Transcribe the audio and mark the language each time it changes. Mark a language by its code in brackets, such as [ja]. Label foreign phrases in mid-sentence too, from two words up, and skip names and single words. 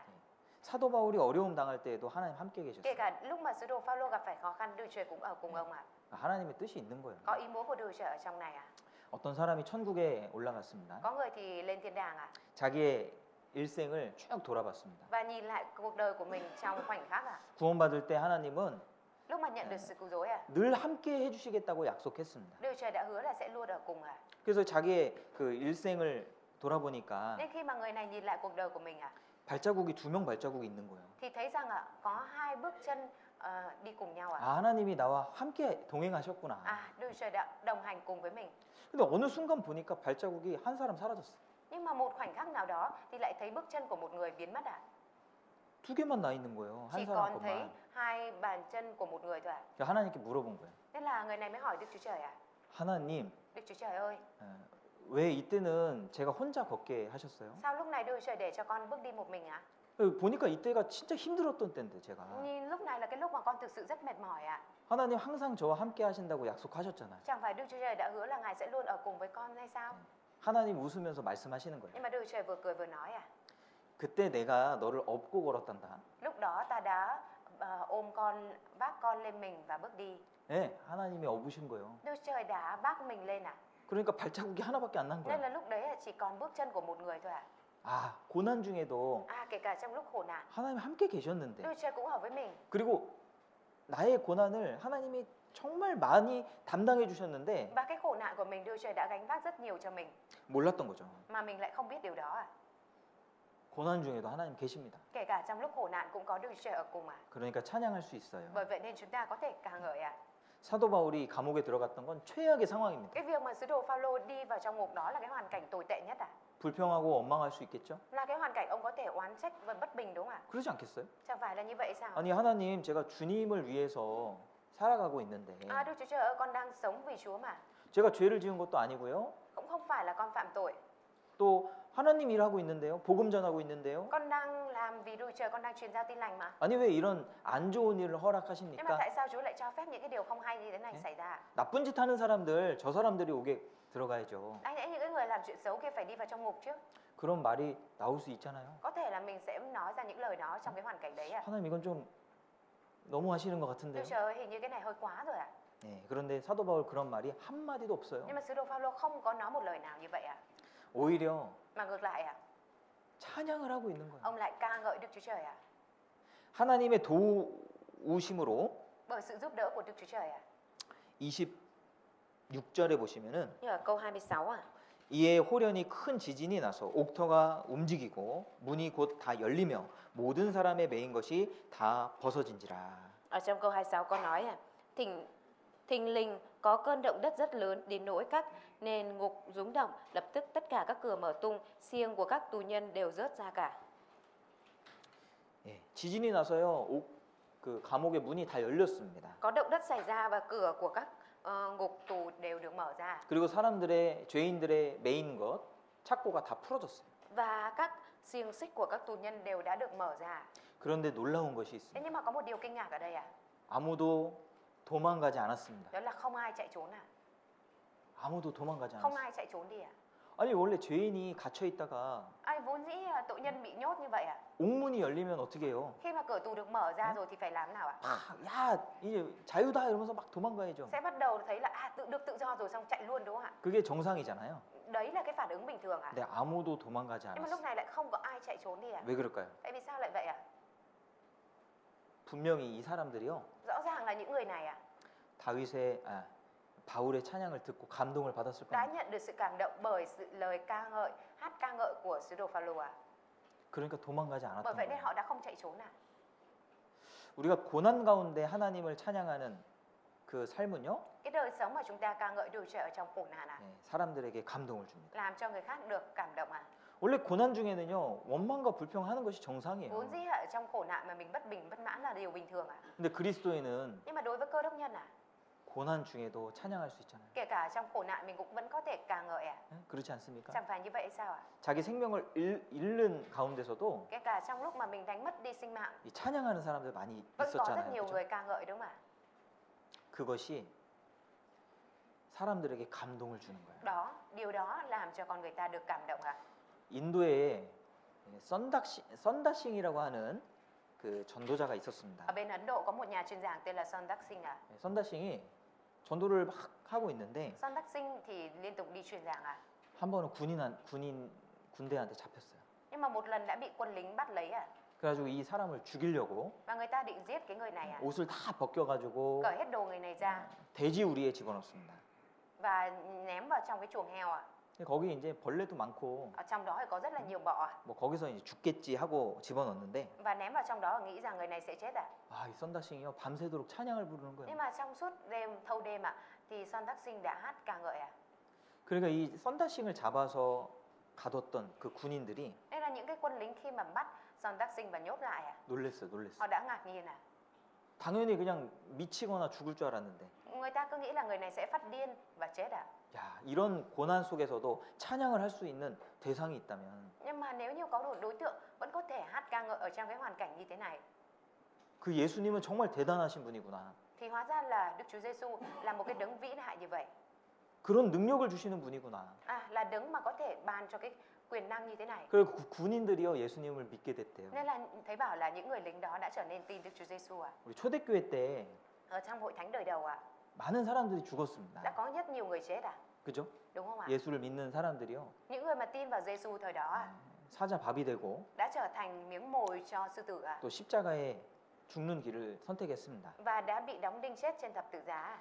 [ko] 사도 바울이 어려움 당할 때에도 하나님 함께 [vi] Kể [ko] 계셨어요. [vi] cả lúc mà sứ đồ Phaolô gặp phải khó khăn, Đức Chúa cũng ở cùng ông [ko] 하나님의 뜻이 있는 거예요. [vi] Có ý muốn của Đức Chúa ở trong này [ko] 어떤 사람이 천국에 올라갔습니다. [vi] Có người thì lên thiên đàng [ko] 자기의 일생을 쭉 돌아봤습니다. [vi] Và nhìn lại cuộc đời của mình trong khoảnh khắc [ko] 구원받을 때 하나님은 [vi] Lúc mà nhận được sự cứu rỗi [ko] 늘 함께 해주시겠다고 약속했습니다. [vi] Đức Chúa đã hứa là sẽ luôn ở cùng [ko] 그래서 자기의 그 일생을 돌아보니까 [vi] Nên khi mà người này nhìn lại cuộc đời của mình [ko] 발자국이 2명 발자국이 있는 거예요. [vi] thì thấy rằng có hai bước chân đi cùng nhau [ko] 아, 하나님이 나와 함께 동행하셨구나. [vi] Đức Chúa đã đồng hành cùng với mình. [ko] 근데 어느 순간 보니까 발자국이 한 사람 사라졌어요. [vi] Nhưng mà một khoảnh khắc nào đó thì lại thấy bước chân của một người biến mất [ko] 두 개만 나 있는 거예요. [vi] Chỉ [ko] 한 사람 [vi] còn thấy [ko] 것만. [vi] hai bàn chân của một người thôi [ko] 그래서 하나님께 물어본 거예요. [vi] Nên là người này mới hỏi Đức Chúa Trời [ko] 하나님, [vi] Đức Chúa Trời ơi, [ko] 왜 이때는 제가 혼자 걷게 하셨어요? [vi] sao lúc này Đức Chúa Trời để cho con bước đi một mình [ko] 보니까 이때가 진짜 힘들었던 때인데 제가. [vi] Nhìn lúc này là cái lúc mà con thực sự rất mệt mỏi [ko] 하나님 항상 저와 함께 하신다고 약속하셨잖아요. [vi] Chẳng phải Đức Chúa Trời đã hứa là Ngài sẽ luôn ở cùng với con hay sao? [ko] 하나님 웃으면서 말씀하시는 거예요. [vi] Nhưng mà Đức Chúa Trời vừa cười vừa nói [ko] 그때 내가 너를 업고 걸었단다. [vi] Lúc đó ta đã ôm con, vác con lên mình và bước đi. [ko] 네, 하나님이 업으신 거예요. [vi] Đức Chúa Trời đã vác mình lên [ko] 그러니까 발자국이 하나밖에 안 난 [vi] Nên [ko] 거예요. [vi] là lúc đấy chỉ còn bước chân của một người thôi [ko] 아, 고난 중에도 [vi] Kể cả trong lúc khổ nạn [ko] 하나님 함께 계셨는데. [vi] Đức Chúa Trời cũng ở với mình. [ko] 그리고 나의 고난을 하나님이 정말 많이 담당해 주셨는데 [vi] Và cái khổ nạn của mình Đức Chúa Trời đã gánh vác rất nhiều cho mình [ko] 몰랐던 거죠. [vi] mà mình lại không biết điều đó [ko] 고난 중에도 하나님 계십니다. [vi] Kể cả trong lúc khổ nạn cũng có Đức Chúa Trời ở cùng [ko] 그러니까 찬양할 수 있어요. [vi] Bởi vậy nên chúng ta có thể ca ngợi [ko] 사도 바울이 감옥에 들어갔던 건 최악의 상황입니다. [vi] Cái việc mà sứ đồ Phaolô đi vào trong ngục đó là cái hoàn cảnh tồi tệ nhất [ko] 불평하고 원망할 수 있겠죠? [vi] Là cái hoàn cảnh ông có thể oán trách và bất bình đúng không [ko] 그러지 않겠어요? [vi] Chẳng phải là như vậy sao? [ko] 아니 하나님 제가 주님을 위해서 살아가고 있는데 [vi] Đức Chúa Trời ơi, con đang sống vì Chúa mà [ko] 제가 죄를 지은 것도 아니고요. [vi] Cũng không phải là con phạm tội [ko] 또 하나님 일하고 있는데요. 복음 전하고 있는데요. [vi] Con đang làm vì Đức Chúa Trời, con đang truyền giao tin lành mà [ko] 아니 왜 이런 안 좋은 일을 [vi] Nhưng mà [ko] 허락하십니까? [vi] tại sao Chúa lại cho phép những cái điều không hay như thế này xảy ra? [ko] 나쁜 짓 하는 사람들 저 사람들이 오게 들어가야죠. [vi] Đáng lẽ những cái người làm chuyện xấu kia phải đi vào trong ngục chứ [ko] 그런 말이 나올 수 있잖아요. [vi] Có thể là mình sẽ nói ra những lời đó trong cái hoàn cảnh đấy [ko] 하나님 이건 좀 너무 하시는 것 [vi] Đức [ko] 같은데요. [vi] Trời ơi, hình như cái này hơi quá rồi [ko] 네, 그런데 사도 바울 그런 말이 한 마디도 없어요. [vi] Nhưng mà sứ đồ Phaolô không có nói một lời nào như vậy [ko] 오히려 [vi] Mà ngược lại [ko] 찬양을 하고 있는 거예요. [vi] ông lại ca ngợi Đức Chúa Trời [ko] 하나님의 도우심으로 [vi] Bởi sự giúp đỡ của Đức Chúa Trời [ko] 26절에 보시면은 [vi] Như ở câu 26 [ko] 이에 호련히 큰 지진이 나서 옥터가 움직이고 문이 곧 다 열리며 모든 사람의 매인 것이 다 벗어진지라. [vi] Ở trong câu 26 có nói thình lình có cơn động đất rất lớn đến nỗi các nền ngục rúng động, lập tức tất cả các cửa mở tung, xiềng của các tù nhân đều rớt ra cả. [ko] 예, 지진이 나서요. 그 감옥의 문이 다 열렸습니다. [vi] Có động đất xảy ra và cửa của các ngục tù đều được mở ra [ko] 그리고 사람들의 죄인들의 메인 것 착고가 다 풀어졌어요. [vi] và các xiềng xích của các tù nhân đều đã được mở ra. [ko] 그런데 놀라운 것이 [vi] Thế [ko] 있습니다. [vi] nhưng mà có một điều kinh ngạc ở đây [ko] 아무도 도망가지 않았습니다. [vi] đó là không ai chạy trốn [ko] 아무도 도망가지 [vi] không [ko] 않았어요. [vi] ai chạy trốn đi [ko] 아니 원래 죄인이 갇혀 있다가 [vi] Ai vốn dĩ tội nhân bị nhốt như vậy [ko] 옥문이 열리면 어떻게 해요? [vi] Khi mà cửa tù được mở ra rồi thì phải làm nào [ko] 야 이제 자유다 이러면서 막 도망가야죠. [vi] Sẽ bắt đầu thấy là được tự do rồi xong chạy luôn đúng không ạ? [ko] 그게 정상이잖아요. [vi] Đấy là cái phản ứng bình thường [ko] 근데 아무도 도망가지 [vi] Nhưng mà lúc [ko] 않았어요. [vi] này lại không có ai chạy trốn đi [ko] 왜 그럴까요? [vi] Tại vì sao lại vậy [ko] 분명히 이 사람들이요 [vi] Rõ ràng là những người này [ko] 다윗의 바울의 찬양을 듣고 감동을 받았을 [vi] đã [ko] 겁니다. [vi] nhận được sự cảm động bởi sự lời ca ngợi, hát ca ngợi của sứ đồ Phaolô [ko] 그러니까 도망가지 [vi] Bởi [ko] 않았던 [vi] vậy nên [ko] 거예요. [vi] họ đã không chạy trốn [ko] 우리가 고난 가운데 하나님을 찬양하는 그 삶은요 [vi] Cái đời sống mà chúng ta ca ngợi Đức Chúa Trời ở trong khổ nạn [ko] 사람들에게 감동을 줍니다. [vi] làm cho người khác được cảm động [ko] 원래 고난 중에는요 원망과 불평하는 것이 정상이에요. [vi] Vốn dĩ ở trong khổ nạn mà mình bất bình, bất mãn là điều bình thường [ko] 근데 그리스도인은 [vi] Nhưng mà đối với cơ đốc nhân [ko] 고난 중에도 찬양할 수 있잖아요. [vi] kể cả trong khổ nạn mình cũng vẫn có thể ca ngợi [ko] 그렇지 않습니까? [vi] Chẳng phải như vậy sao [ko] 자기 생명을 잃는 가운데서도 [vi] Kể cả trong lúc mà mình đánh mất đi sinh mạng [ko] 이 찬양하는 사람들 많이 [vi] vẫn có rất [ko] 있었잖아요. [vi] nhiều [ko] 그죠? [vi] người ca ngợi đúng không ạ? [ko] 그것이 사람들에게 감동을 주는 거예요. [vi] Điều đó làm cho con người ta được cảm động [ko] 인도에 썬다싱이라고 하는 그 전도자가 있었습니다. [vi] Ở bên Ấn Độ có một nhà truyền giảng tên là Sondak Singh [ko] 썬다싱이 전도를 막 하고 있는데 [vi] Sondak Singh thì liên tục đi truyền giảng [ko] 한 번은 군대한테 잡혔어요. [vi] Nhưng mà một lần đã bị quân lính bắt lấy [ko] 그래가지고 이 사람을 죽이려고 [vi] Và người ta định giết cái người này [ko] 옷을 다 벗겨가지고 [vi] Cởi hết đồ người này ra [ko] 돼지우리에 집어넣습니다. [vi] Và ném vào trong cái chuồng heo [ko] 근데 거기 이제 벌레도 많고 [vi] Ở trong đó thì có rất là nhiều bọ [ko] 뭐 거기서 이제 죽겠지 하고 집어넣는데 [vi] Và ném vào trong đó và nghĩ rằng người này sẽ chết [ko] 이 썬다싱이요 밤새도록 찬양을 부르는 거예요. [vi] Nhưng mà trong suốt thâu đêm thì Sondak Singh đã hát ca ngợi [ko] 그러니까 이 썬다싱을 잡아서 가뒀던 그 군인들이 [vi] Nên là những cái quân lính khi mà bắt Sondak Singh và nhốt lại [ko] 놀랬어요. [vi] họ đã ngạc nhiên [ko] 당연히 그냥 미치거나 죽을 줄 알았는데 [vi] Người ta cứ nghĩ là người này sẽ phát điên và chết [ko] 야, 이런 고난 속에서도 찬양을 할 수 있는 대상이 있다면 [vi] Nhưng mà nếu như có một đối tượng vẫn có thể hát ca ngợi ở trong cái hoàn cảnh như thế này [ko] 그 예수님은 정말 대단하신 분이구나. [vi] thì hóa ra là Đức Chúa Giêsu là một cái đấng vĩ đại như vậy [ko] 그런 능력을 주시는 분이구나. [vi] là đấng mà có thể ban cho cái quyền năng như thế này [ko] 그리고 군인들이요 예수님을 믿게 됐대요. [vi] Nên là thấy bảo là những người lính đó đã trở nên tin Đức Chúa Giêsu [ko] 우리 초대교회 때 [vi] Ở trong hội thánh đời đầu [ko] 많은 사람들이 죽었습니다. [vi] đã có rất nhiều người chết [ko] 그죠? [vi] Đúng không ạ? [ko] 예수를 믿는 사람들이요 [vi] Những người mà tin vào Giêsu thời đó [ko] 사자 밥이 되고 [vi] đã trở thành miếng mồi cho sư tử [ko] 또 십자가에 죽는 길을 선택했습니다. [vi] và đã bị đóng đinh chết trên thập tự giá.